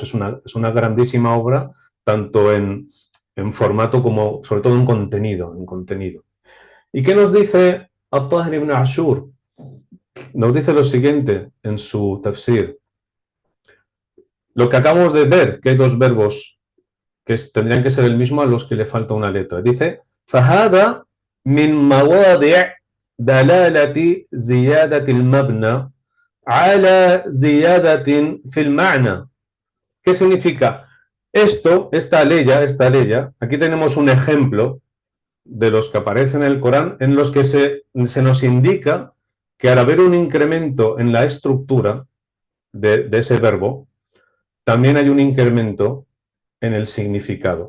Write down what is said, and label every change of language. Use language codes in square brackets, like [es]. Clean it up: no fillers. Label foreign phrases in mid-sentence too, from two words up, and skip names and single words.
[es] Es una grandísima obra, tanto en formato como sobre todo en contenido. ¿Y qué nos dice At-Tahir ibn Ashur? Nos dice lo siguiente en su tafsir. Lo que acabamos de ver, que hay dos verbos que tendrían que ser el mismo a los que le falta una letra. Dice, [ar] فَهَذَا مِنْ مَوَاضِعِ دَلَالَةِ زِيَادَةِ الْمَبْنَى عَلَى زِيَادَةٍ فِي الْمَعْنَى. [es] ¿Qué significa? Esta ley, aquí tenemos un ejemplo de los que aparecen en el Corán en los que se nos indica que al haber un incremento en la estructura de ese verbo, también hay un incremento en el significado.